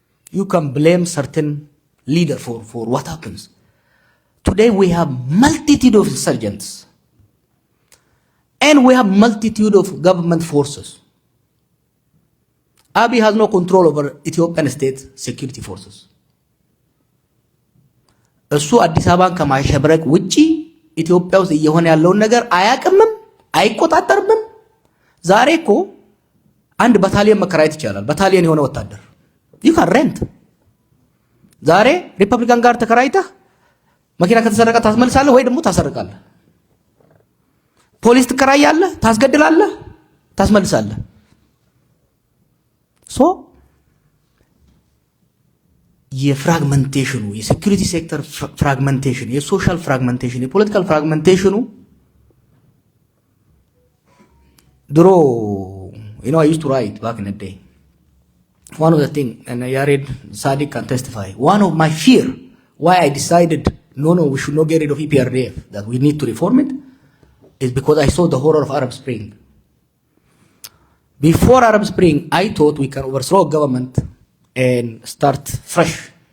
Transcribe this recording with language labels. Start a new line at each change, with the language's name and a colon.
English: You can blame certain leader for what happens. Today we have multitude of insurgents. And we have multitude of government forces. Abiy has no control over Ethiopian state security forces.
Amharic: እሱ አዲስ አበባን ከማሸብረቅ ውጪ ኢትዮጵያ ውስጥ እየሆነ ያለውን ነገር አያቅምም፣ አይቆጣጠርም። ዛሬ እኮ አንድ ባታሊዮን መከራየት ይቻላል። ባታሊዮን የሆነ ወታደር
English: you can rent።
Amharic: ዛሬ ሪፐብሊካን ጋር ተከራይተህ መኪና ከተሰረቀ ታስመልሳለህ ወይ ደግሞ ታሰርቃለህ። ፖሊስ ትከራያለህ፣ ታስገድላለህ፣ ታስመልሳለህ። ሶ የፍራግመንቴሽኑ የሴኩሪቲ ሴክተር ፍራግመንቴሽን፣ የሶሻል ፍራግመንቴሽን፣ የፖለቲካል ፍራግመንቴሽኑ ድሮ
English: I used to write back in the day. One of the things, and Yared Sadiq can testify, one of my fear why I decided no, we should not get rid of EPRDF, that we need to reform it, is because I saw the horror of Arab Spring. Before Arab Spring, I thought we can overthrow government and start fresh.